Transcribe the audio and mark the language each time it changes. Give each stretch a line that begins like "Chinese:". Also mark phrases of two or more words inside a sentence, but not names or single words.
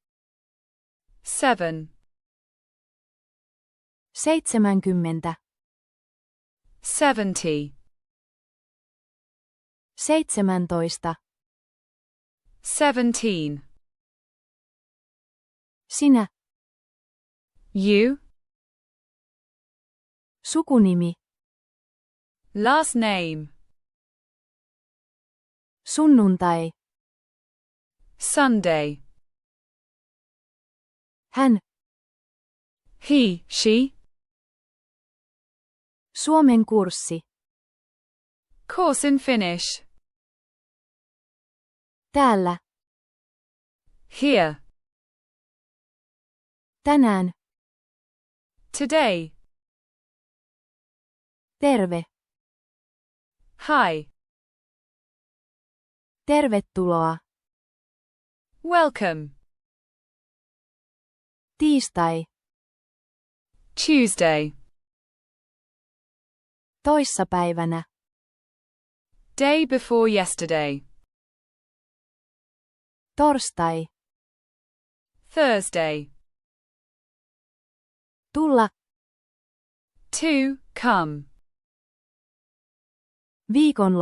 Finnish: 7. 70. 70. 17. 17. Sinä.
English: You.
Finnish: Sukunimi.
English: Last name.
Finnish: Sunnuntai.
English: Sunday.
Finnish: Hän.
English: He, she.
Finnish: Suomen kurssi.
English: Course in Finnish.
Finnish: Täällä.
English: Here.
Finnish: Tänään.
English: Today.
Finnish: Terve.
English: Hi.
Finnish: Tervetuloa.
English: Welcome.
Finnish: Tiistai.
English: Tuesday.
Finnish: Toissapäivänä.
English: Day before yesterday.
Finnish: Torstai.
English: Thursday.
Finnish: Tulla.
English: To, come.
Finnish: Viikonloppu.